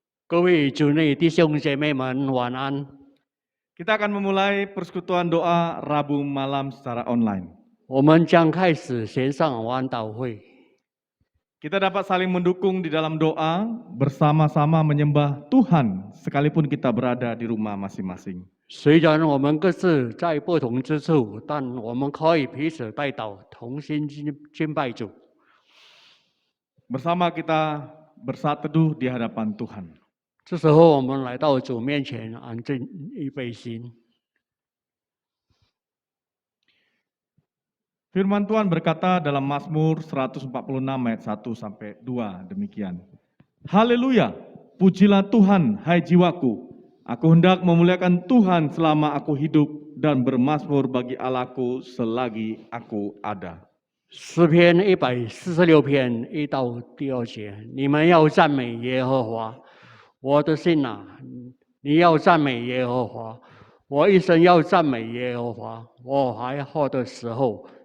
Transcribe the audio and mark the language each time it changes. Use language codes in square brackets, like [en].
[zh] 各位主内弟兄姐妹们，晚安。 [id] Kita akan memulai persekutuan doa Rabu malam secara online. [zh] 我们将开始线上晚祷会。 [id] Kita dapat saling mendukung di dalam doa, bersama-sama menyembah Tuhan sekalipun kita berada di rumah masing-masing. [zh] 虽然我们各自在不同之处，但我们可以彼此代祷，同心敬拜主。 [id] Bersama kita bersaat teduh di hadapan Tuhan. [zh] 这时候，我们来到主面前，安静预备心。 [id] Firman Tuhan berkata dalam Mazmur 146 ayat 1 sampai 2 demikian. Haleluya, pujilah Tuhan hai jiwaku. Aku hendak memuliakan Tuhan selama aku hidup dan bermazmur bagi Allahku selagi aku ada. [zh] 诗篇146篇1到第2节，你们要赞美耶和华，我的心啊，你要赞美耶和华，我一生要赞美耶和华，我还活的时候。